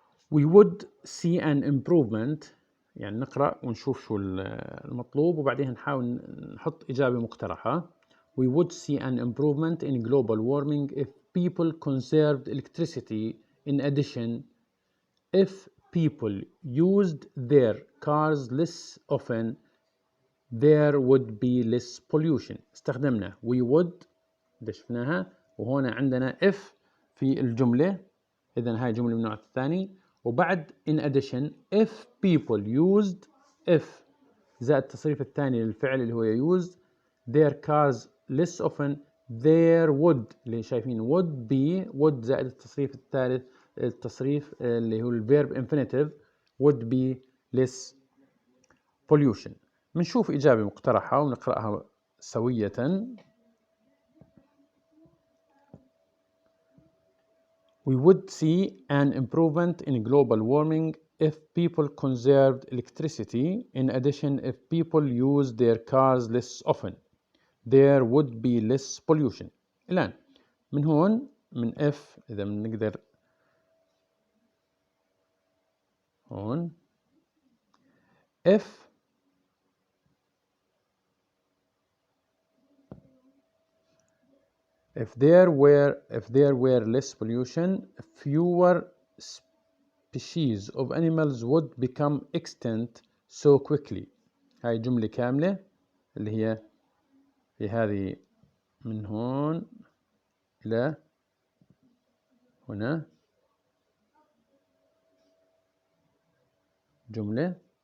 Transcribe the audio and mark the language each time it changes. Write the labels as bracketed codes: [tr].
[en] We would see an improvement [ar] يعني نقرأ ونشوف شو المطلوب وبعدين نحاول نحط إجابة مقترحة. [en] We would see an improvement in global warming if people conserved electricity. In addition, if people used their cars less often, there would be less pollution. [ar] استخدمنا [en] we would [ar] شفناها وهنا عندنا if في الجملة. إذن هاي جملة من النوع الثاني. وبعد [en] in addition if people used [ar] if زائد التصريف الثاني للفعل اللي هو used [en] their cars less often there would [ar] اللي شايفين would be would زائد التصريف الثالث التصريف اللي هو الverb infinitive [en] would be less pollution. [ar] بنشوف إجابة مقترحة ونقرأها سوية. [en] We would see an improvement in global warming if people conserved electricity. In addition, if people used their cars less often, there would be less pollution. [ar] الآن من هون من if إذا بنقدر هون [en] if there were less pollution, fewer species of animals would become extinct so quickly. [ar] هاي جملة كاملة اللي هي في هذه من هون إلى هنا جملة.